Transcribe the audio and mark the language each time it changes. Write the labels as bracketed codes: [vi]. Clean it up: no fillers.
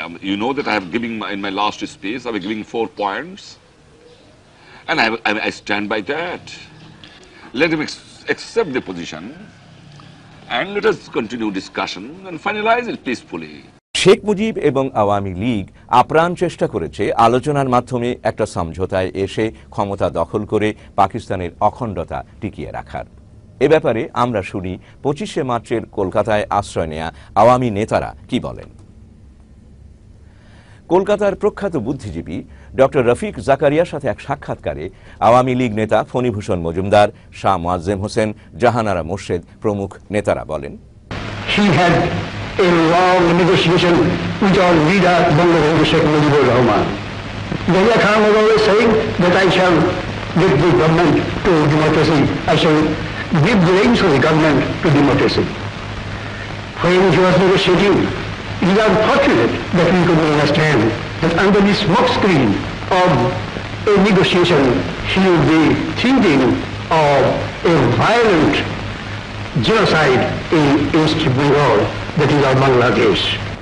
[en] you know that I have given in my last speech, I was giving 4 points, and I stand by that. Let him accept the position, and let us continue discussion and finalize it peacefully. [bn] Sheikh Mujib এবং আওয়ামী লীগ আপ্রাণ চেষ্টা করেছে আলোচনার মাধ্যমে একটা সমঝোতায় এসে ক্ষমতা দখল করে পাকিস্তানের অখণ্ডতা টিকিয়ে রাখার। এ ব্যাপারে আমরা শুনি 25 মার্চের কলকাতায় আশ্রয় নেয়া আওয়ামী নেতারা কি বলেন। কলকাতার প্রখ্যাত বুদ্ধিজীবী ডক্টর রফিক জাকারিয়ার সাথে এক সাক্ষাৎকারে আওয়ামী লীগ নেতা ফণীভূষণ মজুমদার, শাহ মোয়াজ্জেম হোসেন, জাহানারা মোর্শেদ প্রমুখ নেতারা বলেন, [en] He had a long negotiation with our leader, Bangabandhu Sheikh Mujibur Rahman. Yahya Khan was always saying that I shall give the government to democracy. I shall give the reins of the government to democracy. When he was negotiating, it is unfortunate that we could not understand that under the smoke screen of a negotiation, he would be thinking of a violent genocide in East Bengal, that is our Bangladesh.